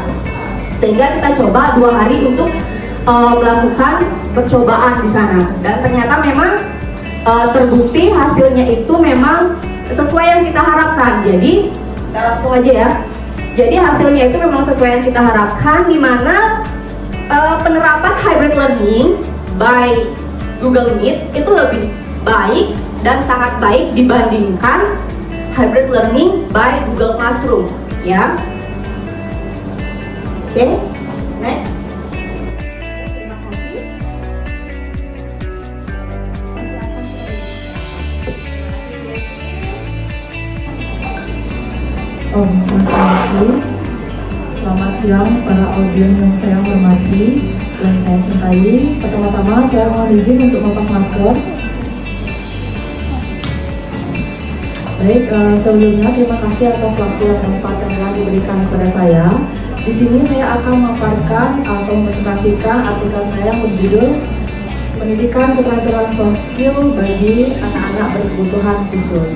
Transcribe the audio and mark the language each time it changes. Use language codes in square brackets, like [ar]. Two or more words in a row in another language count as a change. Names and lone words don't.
[id] Sehingga kita coba 2 hari untuk melakukan percobaan di sana. Dan ternyata memang terbukti hasilnya itu memang sesuai yang kita harapkan. Jadi kita langsung aja ya. Jadi hasilnya itu memang sesuai yang kita harapkan, di mana penerapan [en] hybrid learning by Google Meet [id] itu lebih baik dan sangat baik dibandingkan [en] hybrid learning by Google Classroom [id] ya. Oke, next. Om Swastiastu. Selamat siang para audiens yang saya hormati dan saya cintai. Pertama-tama saya mohon izin untuk melepas masker. Baik, sebelumnya terima kasih atas waktu dan tempat yang telah diberikan kepada saya. Di sini saya akan memaparkan atau mempresentasikan artikel saya yang berjudul Pendidikan Keterampilan Soft Skill bagi Anak-anak Berkebutuhan Khusus.